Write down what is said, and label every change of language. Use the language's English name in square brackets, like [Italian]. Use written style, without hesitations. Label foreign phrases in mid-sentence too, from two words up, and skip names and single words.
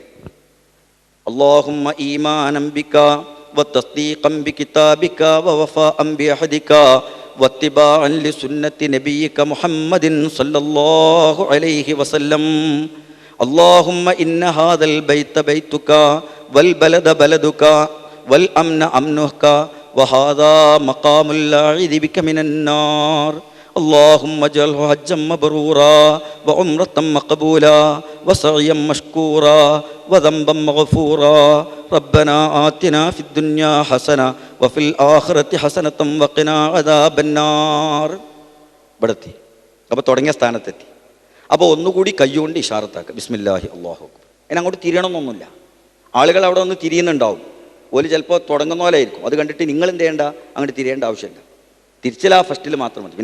[Arabic] اللهم إيمانا بك وتصديقا بكتابك ووفاء بعهدك واتباعا لسنة نبيك محمد صلى الله عليه وسلم. اللهم إن هذا البيت بيتك والبلد بلدك والأمن أمنك وهذا مقام العائذ بك من النار. اللهم اجعله حجا مبرورا وعمرة مقبولا وسعيا مشكورا وذنبا مغفورا. ربنا آتنا في الدنيا حسنة وفي الآخرة حسنة وقنا عذاب النار. [Malayalam] ഇവിടെത്തി. അപ്പോൾ തുടങ്ങിയ സ്ഥാനത്തെത്തി. അപ്പോൾ ഒന്നുകൂടി കയ്യുകൊണ്ട് ഇഷാറത്താക്കുക, [Arabic] بسم الله الله أكبر. [Malayalam] അതിന് അങ്ങോട്ട് തിരിയണമെന്നൊന്നുമില്ല. ആളുകൾ അവിടെ ഒന്ന് തിരിയുന്നുണ്ടാവും. ഓല് ചിലപ്പോൾ തുടങ്ങുന്ന പോലെ ആയിരിക്കും. അത് കണ്ടിട്ട് നിങ്ങൾ എന്ത് ചെയ്യേണ്ട? അങ്ങോട്ട് തിരിയേണ്ട ആവശ്യമില്ല. തിരിച്ചില്ല, ഫസ്റ്റിൽ മാത്രം മതി.